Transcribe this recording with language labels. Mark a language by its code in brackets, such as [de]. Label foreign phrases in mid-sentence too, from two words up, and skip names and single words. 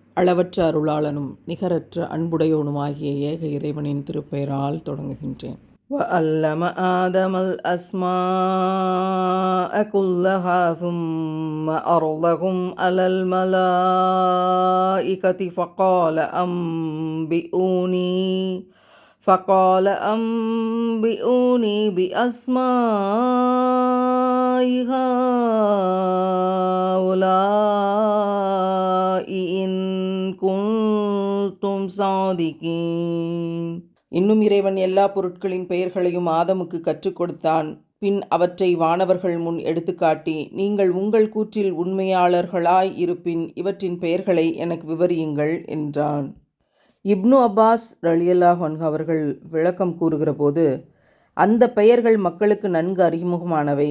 [ta] அளவற்ற அருளாளனும் நிகரற்ற அன்புடையோனுமாகிய ஏக இறைவனின் திருப்பெயரால் தொடங்குகின்றேன். [ar] وَعَلَّمَ آدَمَ الْأَسْمَاءَ كُلَّهَا ثُمَّ عَرَضَهُمْ عَلَى الْمَلَائِكَةِ فقال أنبئوني بأسماء هؤلاء إن كنتم صادقين. [ta] இன்னும் இறைவன் எல்லா பொருட்களின் பெயர்களையும் ஆதமுக்கு கற்றுக் கொடுத்தான். பின் அவற்றை வானவர்கள் முன் எடுத்துக்காட்டி, நீங்கள் உங்கள் கூற்றில் உண்மையாளர்களாய் இருப்பின் இவற்றின் பெயர்களை எனக்கு விவரியுங்கள் என்றான். இப்னு அப்பாஸ் [ar] رضي الله عنه [ta] அவர்கள் விளக்கம் கூறுகிற போது, அந்த பெயர்கள் மக்களுக்கு நன்கு அறிமுகமானவை.